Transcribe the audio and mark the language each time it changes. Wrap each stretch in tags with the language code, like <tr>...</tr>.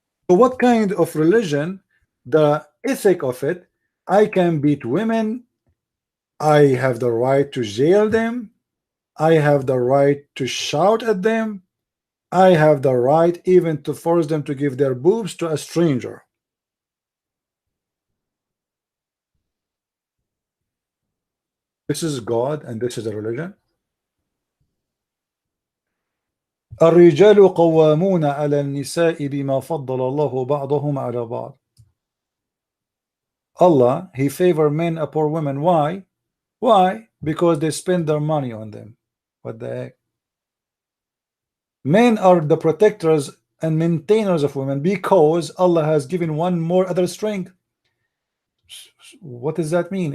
<en>So what kind of religion, the ethic of it, I can beat women, I have the right to jail them, I have the right to shout at them, I have the right even to force them to give their boobs to a stranger. This is God and this is a religion.</en> <ar>الرجال قوامون على النساء بما فضل الله بعضهم على بعض.</ar> <en>Allah, he favor men upon women. Why? Why? Because they spend their money on them. What the heck? Men are the protectors and maintainers of women because Allah has given one more other strength. What does that mean?</en>